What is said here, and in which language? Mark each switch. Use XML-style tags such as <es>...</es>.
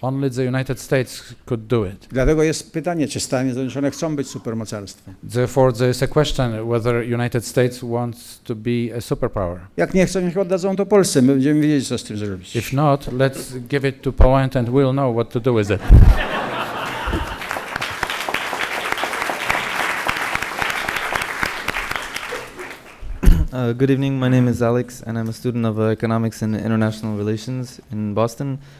<en>Only the United States could do it.</en> <pl>Dlatego jest pytanie, czy Stany Zjednoczone chcą być supermocarstwem.</pl> <en>Therefore, there is a question whether United States wants to be a superpower.</en> <pl>Jak nie chcą, niech oddadzą to Polsce. My będziemy wiedzieć, co z tym zrobić.</pl> <en>If not, let's give it to Poland and we'll know what to do with it. Good evening, my name is Alex and I'm a student of Economics and International Relations in Boston.</en>